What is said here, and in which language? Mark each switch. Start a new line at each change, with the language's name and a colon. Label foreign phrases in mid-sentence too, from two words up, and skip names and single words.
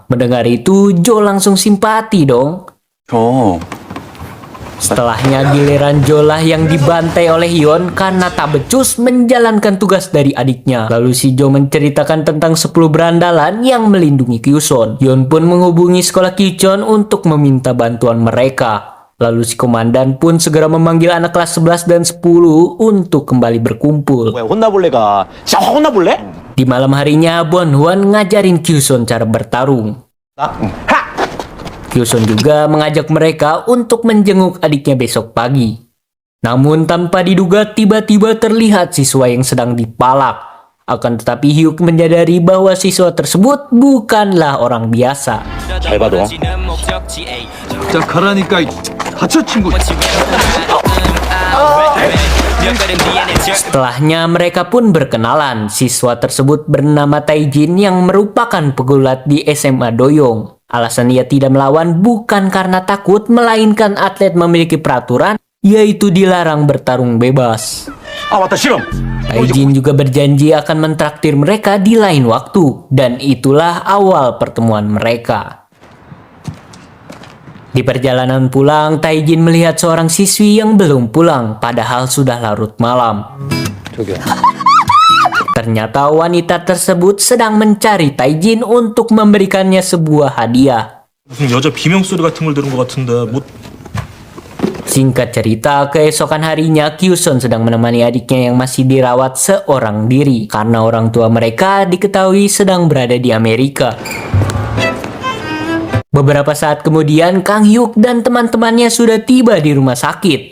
Indonesian: Mendengar itu, Jo langsung simpati dong. Setelahnya giliran Jo lah yang dibantai oleh Hyun karena tak becus menjalankan tugas dari adiknya. Lalu si Jo menceritakan tentang 10 berandalan yang melindungi Kyuson. Hyun pun menghubungi sekolah Kichon untuk meminta bantuan mereka. Lalu si komandan pun segera memanggil anak kelas 11 dan 10 untuk kembali berkumpul.
Korean: 왜 혼나볼래 가? 진짜 확 혼나볼래?
Indonesian: Di malam harinya, Bonhwan ngajarin Kyuson cara bertarung. 하! Kyuson juga mengajak mereka untuk menjenguk adiknya besok pagi. Namun tanpa diduga tiba-tiba terlihat siswa yang sedang dipalak. Akan tetapi Hyuk menyadari bahwa siswa tersebut bukanlah orang biasa.
Korean: 잘 봐도. 자 가라니까 다쳐 친구.
Indonesian: Setelahnya mereka pun berkenalan. Siswa tersebut bernama Taijin yang merupakan pegulat di SMA Doyong. Alasan ia tidak melawan bukan karena takut, melainkan atlet memiliki peraturan, yaitu dilarang bertarung bebas.
Korean: 아 맞다 실험.
Indonesian: Taijin juga berjanji akan mentraktir mereka di lain waktu, dan itulah awal pertemuan mereka. Di perjalanan pulang, Taijin melihat seorang siswi yang belum pulang, padahal sudah larut malam. Ternyata wanita tersebut sedang mencari Taijin untuk memberikannya sebuah hadiah.
Korean: 무슨 여자 비명 소리 같은 걸 들은 것 같은데 뭐
Indonesian: Singkat cerita, keesokan harinya Kyuson sedang menemani adiknya yang masih dirawat seorang diri karena orang tua mereka diketahui sedang berada di Amerika. Beberapa saat kemudian, Kang Hyuk dan teman-temannya sudah tiba di rumah sakit.